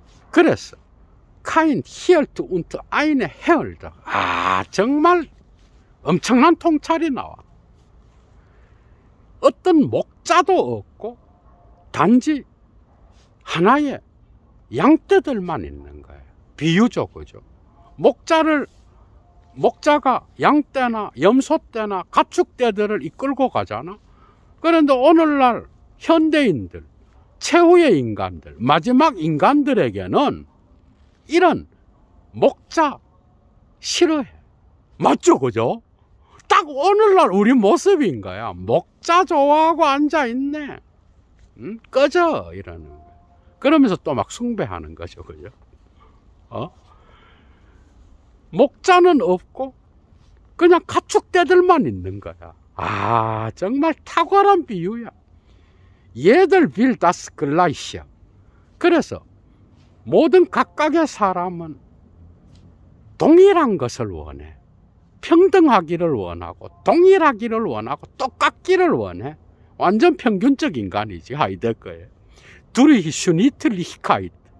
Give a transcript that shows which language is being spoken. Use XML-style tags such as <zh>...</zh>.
<ko>그래서</ko> <de>kein Hirt und eine Herde.</de> <ko>정말 엄청난 통찰이 나와. 어떤 목자도 없고 단지 하나의 양떼들만 있는 거예요. 비유죠, 그죠? 목자가 양떼나 염소떼나 가축떼들을 이끌고 가잖아. 그런데 오늘날 현대인들, 최후의 인간들, 마지막 인간들에게는 이런 목자 싫어해. 맞죠, 그죠? 딱 오늘날 우리 모습인 거야. 목자 좋아하고 앉아있네. 꺼져 이러는 거야. 그러면서 또 막 숭배하는 거죠, 그죠? 목자는 없고 그냥 가축떼들만 있는 거야. 정말 탁월한 비유야. 얘들</ko> <de>will das Gleiche.</de> <ko>그래서 모든 각각의 사람은 동일한 것을 원해. 평등하기를 원하고 동일하기를 원하고 똑같기를 원해. 완전 평균적 인간이지. 하이데거예요. 둘이 슈니틀리히카이트.</ko>